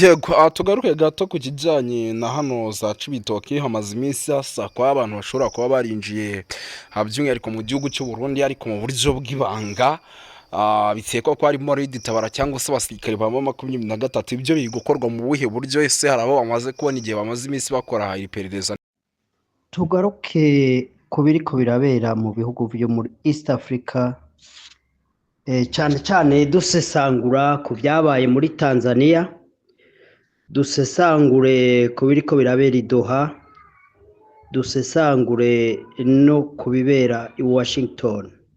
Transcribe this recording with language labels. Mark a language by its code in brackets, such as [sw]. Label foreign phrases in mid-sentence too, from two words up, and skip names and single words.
[rw] Yego tugaruke gato ku kijyanye na hano za Cibitoke. Hamaze iminsi hasakwa abantu bashobora kuba barinjiye by'umwihariko mu gihugu cy'u Burundi ariko mu buryo bw'ibanga, bitekwa ko harimo Red Tabara cyangwa se abasirikare ba M23. Ibyo biri gukorwa mu buhe buryo? Ese hari abo bamaze kubona igihe bamaze iminsi bakora iperereza? [rn] Tugaruke ku biriko birabera mu bihugu byo muri East Africa, cyane cyane dusesangura ku byabaye muri Tanzania, dusesangure ku biriko birabera i Doha, dusesangure no ku bibera i Washington.